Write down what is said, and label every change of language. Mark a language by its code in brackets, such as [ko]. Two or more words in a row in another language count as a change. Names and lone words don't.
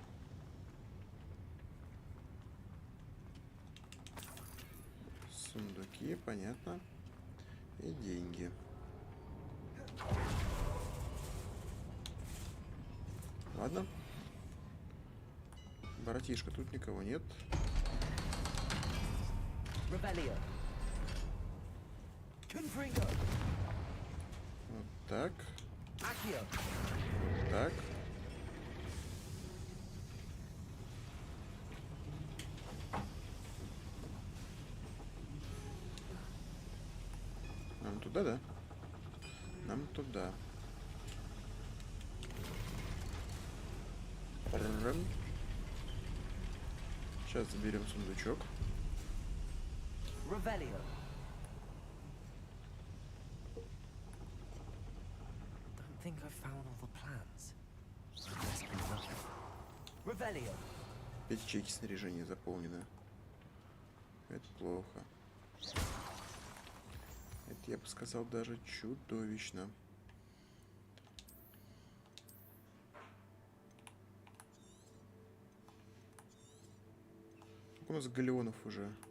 [ru] Сундуки, понятно. И деньги. Ладно. Братишка, тут никого нет. [la] Revelio. Confringo. [ru] Вот так. [la] Accio. [ru] Вот так. Нам туда, да? Нам туда. Сейчас заберем сундучок. [la] Revelio. [en] Don't think I found all the plans. [la] Revelio. [ru] 5 ячейки снаряжения заполнены. Это плохо. Это, я бы сказал, даже чудовищно. Сколько у нас галеонов уже?